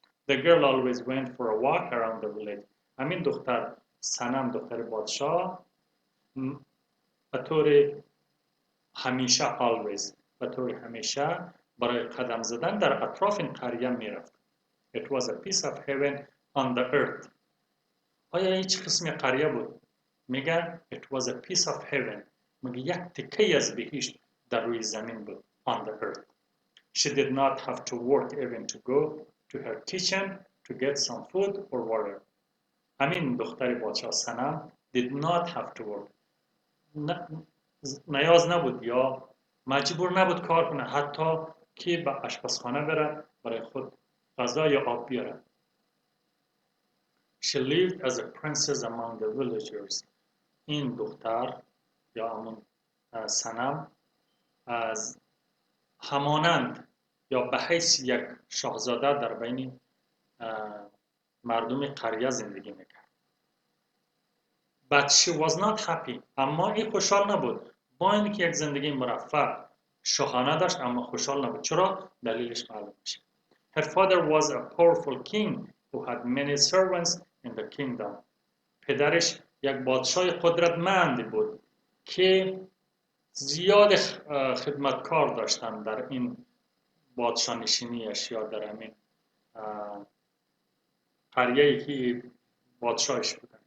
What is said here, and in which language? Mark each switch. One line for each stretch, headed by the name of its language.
English: The girl always went for a walk around the village.
Persian: همین دختر سنم، دختر پادشاه، به طور همیشه always، به طور همیشه برای قدم زدن در اطراف این قریه میرفت.
English: It was a piece of heaven on the earth.
Persian: آیا هیچ قسم قریه بود؟ میگه it was a piece of heaven. میگه یک تکه از بهشت در روی زمین بود.
English: On the earth. She did not have to work even to go to her kitchen to get some food or water. همین دختر پادشاه سنم did not have to work.
Persian: نیاز نبود یا مجبور نبود کار کنه، حتی که به آشپزخانه بره برای خود غذا یا آب بیاره.
English: She lived as a princess among the villagers.
Persian: این دختر یا همون سنم از همانند یا به حیث یک شهزاده در بین مردم قریه زندگی میکرد.
English: But she was not happy. اما این خوشحال نبود.
Persian: با اینکه یک زندگی مرفه شاهانه داشت اما خوشحال نبود. چرا؟ دلیلش معلوم میشه.
English: Her father was a powerful king who had many servants in the kingdom.
Persian: پدرش یک پادشاه قدرتمند بود که زیاد خدمتکار داشتن در این پادشاه نشینیش یا در همین قریه‌ای که پادشاهش بودن.